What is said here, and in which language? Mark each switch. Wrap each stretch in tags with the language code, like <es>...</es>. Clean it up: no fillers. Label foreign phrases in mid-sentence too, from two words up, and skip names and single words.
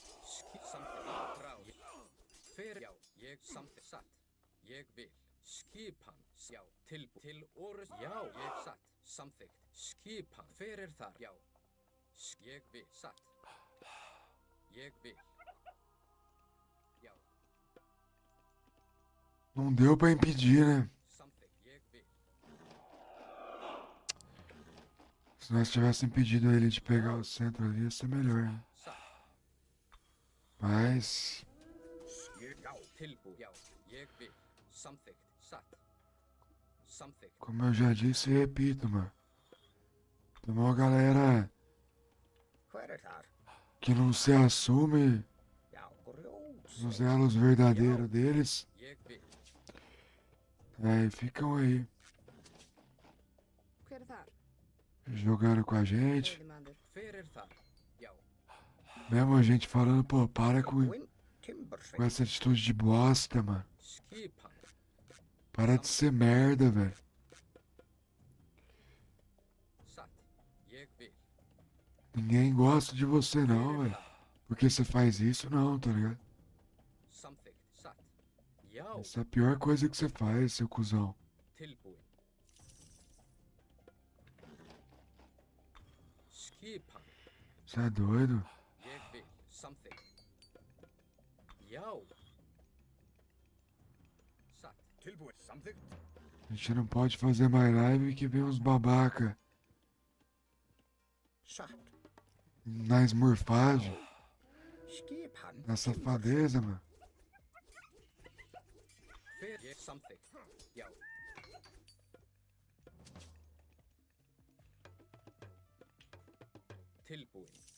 <is>Samþykkt. Atrás. Hver? Já. Ég samþykkt. Satt. Ég vil. Skipan. Já. Til orust. Já. Ég satt. Samþykkt. Skipan. Hver er þar? Já. Ég vil. Satt. Ég vil. Já.</is> <pt>Não deu pra impedir, né?</pt> <is>Samþykkt. Ég vil.</is> <pt>Se nós tivéssemos impedido ele de pegar o centro ali, ia ser melhor, né?</pt> <is>Satt.</is> <pt>Mas</pt> <is>Já. Tilbúin. Já. Ég vil. Samþykkt. Satt. Samþykkt.</is> <pt>como eu já disse e repito, mano. Tem uma galera</pt> <is>Hver er þar?</is> <pt>que não se assume</pt> <is>Já, grjót.</is> <pt>nos elos verdadeiros deles.</pt> <is>Ég Ég vil.</is> <pt>E ficam aí,</pt> <is>Hver er þar?</is> <pt>jogando com a gente.</pt> <is>Veiðimaður. Hver er þar? Já.</is> <pt>Mesmo a gente falando, pô, para com</pt> <is>Tilbúin. Timbursveit.</is> <pt>essa atitude de bosta, mano.</pt> <is>Skipan.</is> <pt>Para de ser merda, velho.</pt> <is>Satt. Ég vil.</is> <pt>Ninguém gosta de você não,</pt> <is>Hver er</is> <pt>velho.</pt> <is>þar?</is> <pt>Porque você faz isso não, tá ligado?</pt> <is>Samþykkt. Satt. Já.</is> <pt>Essa é a pior coisa que você faz, seu cuzão.</pt> <is>Tilbúin. Skipan.</is> <pt>Você é doido?</pt> <is>Ég vil. Samþykkt. Já. Satt. Tilbúin. Samþykkt.</is> <pt>A gente não pode fazer mais live que vem uns babaca</pt> <is>Satt.</is> <pt>na esmurfagem,</pt> <is>Skipan.</is> <pt>na safadeza, mano.</pt> <is>Hver ég samþykkt. Já. Tilbúin.</is>